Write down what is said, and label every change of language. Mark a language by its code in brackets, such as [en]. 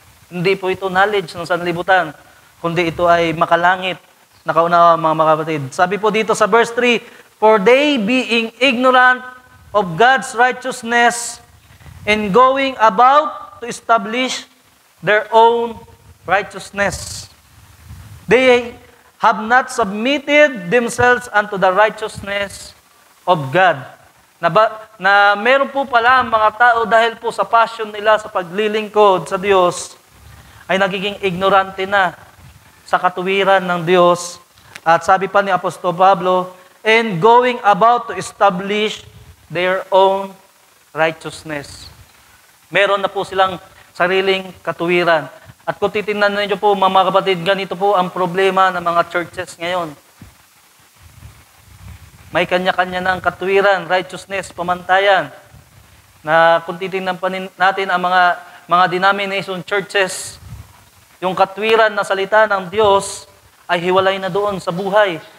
[tl] Hindi po ito knowledge ng sanlibutan, kundi ito ay makalangit na kaunawa, mga kapatid. Sabi po dito sa verse 3, [en] For they being ignorant of God's righteousness and going about to establish their own righteousness. They have not submitted themselves unto the righteousness of God. [tl] Na meron po pala mga tao dahil po sa passion nila sa paglilingkod sa Diyos, ay nagiging ignorante na sa katuwiran ng Diyos. At sabi pa ni Apostol Pablo, [en] and going about to establish their own righteousness. [tl] Meron na po silang sariling katuwiran. At kung titingnan ninyo po, mga kapatid, ganito po ang problema ng mga churches ngayon. May kanya-kanya ng katuwiran, righteousness, pamantayan. Na kung titingnan pa natin ang mga denomination churches, yung katuwiran na salita ng Diyos ay hiwalay na doon sa buhay.